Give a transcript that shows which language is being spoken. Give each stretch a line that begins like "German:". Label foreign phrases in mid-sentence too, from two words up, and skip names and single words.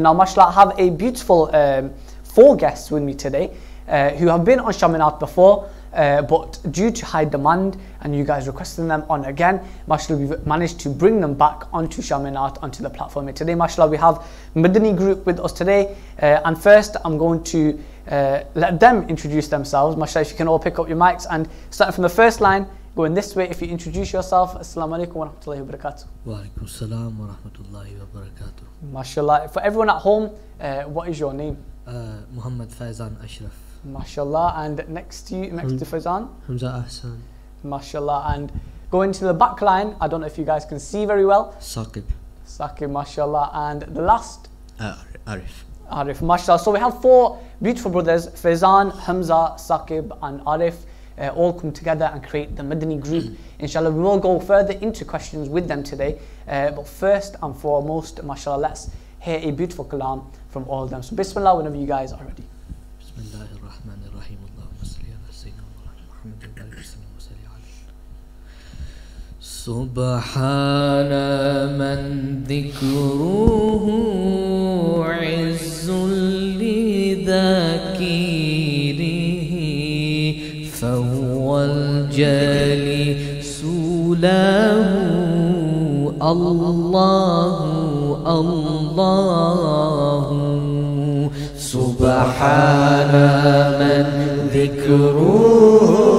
English: Now, mashallah, I have a beautiful 4 guests with me today who have been on Sham-e-Naat before, but due to high demand and you guys requesting them on again, mashallah, we've managed to bring them back onto Sham-e-Naat, onto the platform here today. Mashallah, we have Madani group with us today, and first I'm going to let them introduce themselves. Mashallah, if you can all pick up your mics, and starting from the first line, going this way, if you introduce yourself.
Arabic: السلام عليكم ورحمة الله وبركاته. وعليكم السلام ورحمة الله وبركاته.
English: Mashallah. For everyone at home, what is your name? Muhammad Faizan Ashraf. Mashallah. And next to Faizan? Hamza Ahsan. Mashallah. And going to the back line, I don't know if you guys can see very well. Saqib. Saqib, mashallah. And the last? Arif. Arif, mashallah. So we have 4 beautiful brothers, Faizan, Hamza, Saqib and Arif. All come together and create the Madani group. Inshallah, we will go further into questions with them today. But first and foremost, mashallah, let's hear a beautiful kalam from all of them. So bismillah, whenever you guys are ready.
Arabic: بسم الله الرحمن الرحيم. اللهم صل على سيدنا محمد وبارك وسلم وصل عليه. سبحان من ذكره عز للذاكري فهو الجالس له الله الله سبحان من ذكره